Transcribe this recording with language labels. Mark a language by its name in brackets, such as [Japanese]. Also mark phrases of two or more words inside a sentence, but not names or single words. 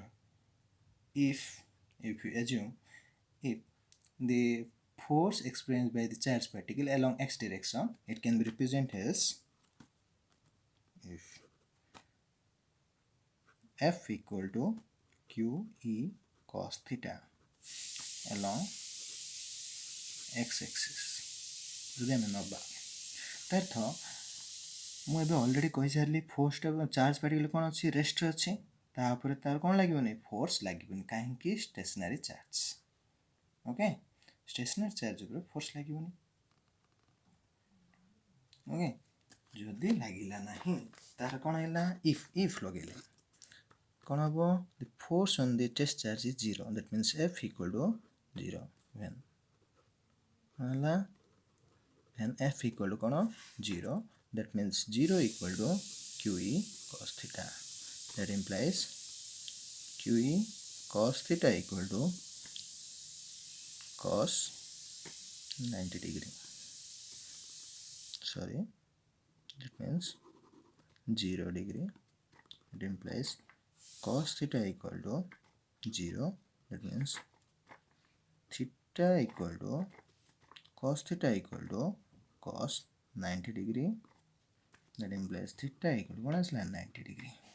[English] If you assume if the force experienced by the charge particle along x direction, it can be represented as if F equal to QE cos theta along x-axis. [Odia] ଯଦି ଆମେ ନେବା ତାର୍ଥ ମୁଁ ଏବେ ଅଲରେଡ଼ି କହିସାରିଲି ଫୋର୍ସଟା [English] charge particle [Odia] କ'ଣ ଅଛି ରେଷ୍ଟରେ ଅଛି ତାପରେ ତାର କ'ଣ ଲାଗିବନି ଫୋର୍ସ ଲାଗିବନି କାହିଁକି [English] stationary charge okay stationary charge [Odia] ଉପରେ ଫୋର୍ସ ଲାଗିବନି ଓକେ ଯଦି ଲାଗିଲା ନାହିଁ ତାର କ'ଣ ହେଲା if ଲଗେଇଲେ କ'ଣ ହେବ the [English] force on the test charge is 0 that means F equal to 0 when ହେଲା and F equal to କ'ଣ 0 that means 0 equal to QE cos theta that implies QE cos theta equal to cos 90 degree sorry that means 0 degree it implies cos theta equal to 0 that means theta equal to cos theta equal to cos 90 degree that implies theta equal to what is 90 degree